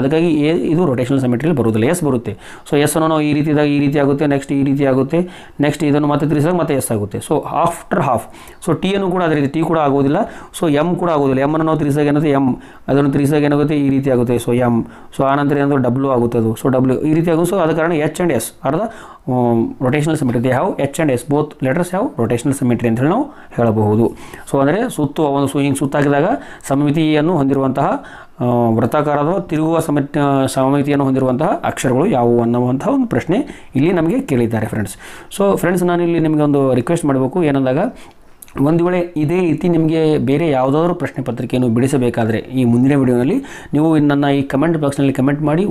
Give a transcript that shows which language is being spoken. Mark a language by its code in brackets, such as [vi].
[kn] ಅದಕ್ಕಾಗಿ ಇದು ರೊಟೇಷನಲ್ ಸಿಮೆಟ್ರಿಯಲ್ಲಿ ಬರೋದಿಲ್ಲ, ಎಸ್ ಬರುತ್ತೆ. ಸೊ ಎಸ್ ಅನ್ನು ನಾವು ಈ ರೀತಿಯಾಗಿ ಈ ರೀತಿ ಆಗುತ್ತೆ, ನೆಕ್ಸ್ಟ್ ಈ ರೀತಿ ಆಗುತ್ತೆ, ನೆಕ್ಸ್ಟ್ ಇದನ್ನು ಮತ್ತೆ ತಿರುಗಿಸಿದಾಗ ಮತ್ತೆ ಎಸ್ ಆಗುತ್ತೆ. So [en] After half. [kn] So T ಅನ್ನು ಕೂಡ ಅದೇ ರೀತಿ ಟಿ ಕೂಡ ಆಗೋದಿಲ್ಲ. ಸೊ ಎಮ್ ಕೂಡ ಆಗೋದಿಲ್ಲ. ಎಮ್ ಅನ್ನು ನಾವು ತಿರುಗಿಸಿದಾಗ ಏನಾಗುತ್ತೆ? ಎಮ್. ಅದನ್ನು ತಿರುಗಿಸಿದಾಗ ಏನಾಗುತ್ತೆ? ಈ ರೀತಿ ಆಗುತ್ತೆ. So M. ಸೊ ಆನಂತರ ಏನಾದರೂ ಡಬ್ಲ್ಯೂ ಆಗುತ್ತೆ ಅದು. ಸೊ ಡಬ್ಲ್ಯೂ ಈ ರೀತಿ ಆಗುತ್ತೆ. ಸೊ ಆದ ಕಾರಣ [en] H and S are the rotational symmetry. They have H and S, both letters have rotational symmetry [kn] ಅಂತ ಹೇಳಿ ನಾವು ಹೇಳಬಹುದು. ಸೊ ಅಂದರೆ ಹಿಂಗೆ ಸುತ್ತಾಕಿದಾಗ ಸಮಮಿತಿಯನ್ನು ಹೊಂದಿರುವಂತಹ ವೃತ್ತಾಕಾರದ ತಿರುಗುವ ಸಮಮಿತಿಯನ್ನು ಹೊಂದಿರುವಂತಹ ಅಕ್ಷರಗಳು ಯಾವುವು ಅನ್ನುವಂತಹ ಒಂದು ಪ್ರಶ್ನೆ ಇಲ್ಲಿ ನಮಗೆ ಕೇಳಿದ್ದಾರೆ ಫ್ರೆಂಡ್ಸ್. ಸೊ ಫ್ರೆಂಡ್ಸ್, ನಾನು ಇಲ್ಲಿ ನಿಮಗೆ ಒಂದು ರಿಕ್ವೆಸ್ಟ್ ಮಾಡಬೇಕು. ಏನಂದಾಗ, ಒಂದು ವೇಳೆ ಇದೇ ರೀತಿ ನಿಮಗೆ ಬೇರೆ ಯಾವುದಾದ್ರೂ ಪ್ರಶ್ನೆ ಪತ್ರಿಕೆಯನ್ನು ಬಿಡಿಸಬೇಕಾದರೆ ಈ ಮುಂದಿನ ವಿಡಿಯೋನಲ್ಲಿ ನೀವು ನನ್ನ ಈ ಕಮೆಂಟ್ ಬಾಕ್ಸ್ನಲ್ಲಿ ಕಮೆಂಟ್ ಮಾಡಿ.